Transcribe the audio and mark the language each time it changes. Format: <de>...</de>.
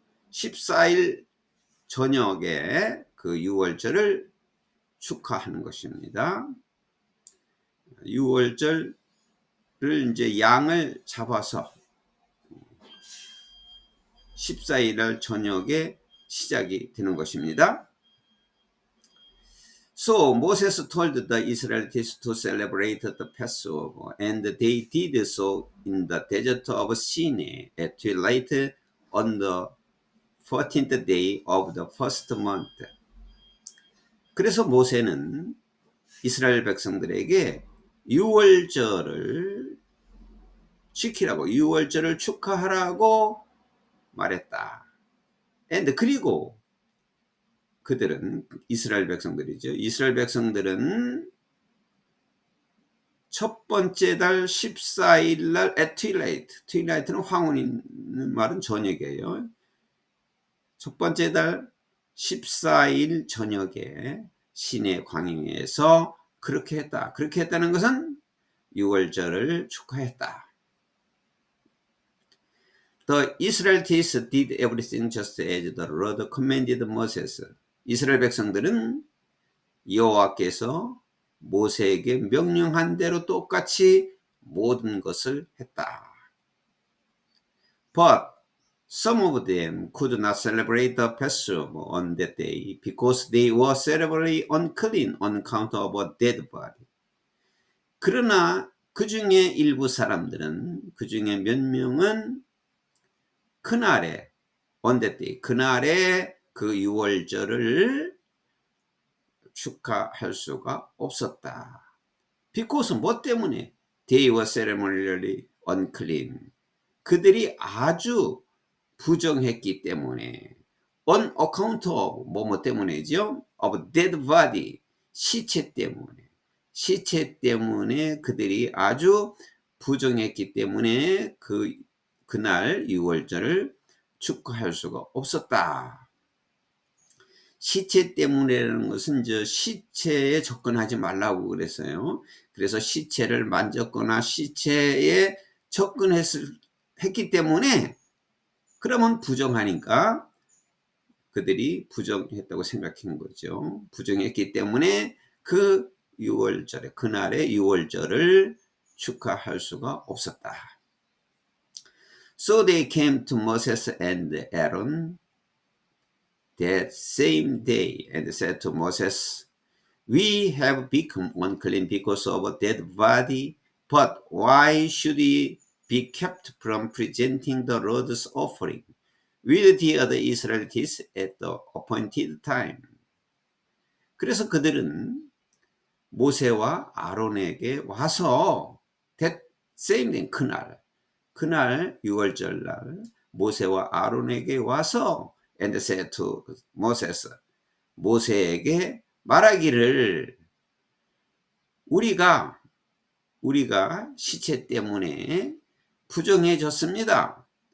<ko>14일 저녁에 그 6월절을 축하하는 것입니다. 6월절을 이제 양을 잡아서 14일 저녁에 시작이 되는 것입니다.</ko> <en>So Moses told the Israelites to celebrate the Passover, and they did so in the desert of Sinai at twilight on the 14th day of the first month.</en> <ko>그래서 모세는 이스라엘 백성들에게 유월절을 지키라고, 유월절을 축하하라고 말했다. 그리고 그들은, 이스라엘 백성들이죠. 이스라엘 백성들은 첫 번째 달 14일 날 at twilight, twilight는 황혼인 말은 저녁이에요. 첫 번째 달 14일 저녁에 시내 광야에서 그렇게 했다. 그렇게 했다는 것은 유월절을 축하했다.</ko> <en>The Israelites did everything just as the Lord commanded Moses.</en> <ko>이스라엘 백성들은 여호와께서 모세에게 명령한 대로 똑같이 모든 것을 했다.</ko> <en>But some of them could not celebrate the Passover on that day because they were severely unclean on account of a dead body.</en> <ko>그러나 그 중에 일부 사람들은, 그 중에 몇 명은 그날에,</ko> <en>on that day,</en> <ko>그날에 그 유월절을 축하할 수가 없었다. because 뭐 때문에?</ko> <en>They were ceremonially unclean.</en> <ko>그들이 아주 부정했기 때문에.</ko> <en>On account of</en> <ko>뭐뭐 때문이죠?</ko> <en>Of dead body,</en> <ko>시체 때문에. 시체 때문에 그들이 아주 부정했기 때문에 그날 유월절을 축하할 수가 없었다. 시체 때문에라는 것은 시체에 접근하지 말라고 그랬어요. 그래서 시체를 만졌거나 시체에 접근했기 때문에, 그러면 부정하니까 그들이 부정했다고 생각한 거죠. 부정했기 때문에 그 유월절에, 그날의 유월절을 축하할 수가 없었다.</ko> <en>So they came to Moses and Aaron that same day and said to Moses, We have become unclean because of a dead body, but why should we be kept from presenting the Lord's offering with the other Israelites at the appointed time?</en> <ko>그래서 그들은 모세와 아론에게 와서</ko> <en>that same day,</en> <ko>그날 유월절날 모세와 아론에게 와서</ko> <en>and said to Moses,</en> <ko>모세에게 말하기를, 우리가 시체 때문에 부정해졌습니다.</ko>